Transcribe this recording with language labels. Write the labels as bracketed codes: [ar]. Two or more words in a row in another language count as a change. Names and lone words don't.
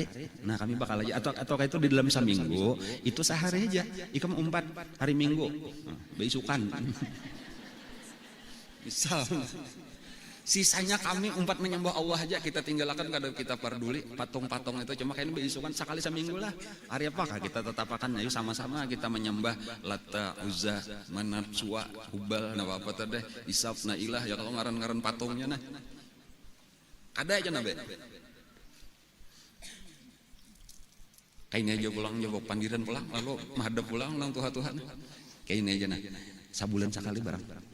[bjn] Nah kami bakal aja atau kayak itu di dalam saminggu itu sehari aja. Ikam umpat hari Minggu. Beisukan. Misal. Sisanya kami umpat menyembah Allah aja kita tinggalkan kada kita peduli patung-patung itu cuma kayak beisukan sekali seminggu lah. Hari apakah kita tetap akan ayo sama-sama kita menyembah Lata, Uzza, Manat, Suwa, Hubal, nah apa tadi Isaf, Nailah ya kalau ngaran-ngaran patungnya nah. Ada aja Nabi. Kayaknya aja pulang jawab panggilan pulang lalu menghadap pulang nang Tuhan. Kayaknya aja nah. Sabulan sekali barang.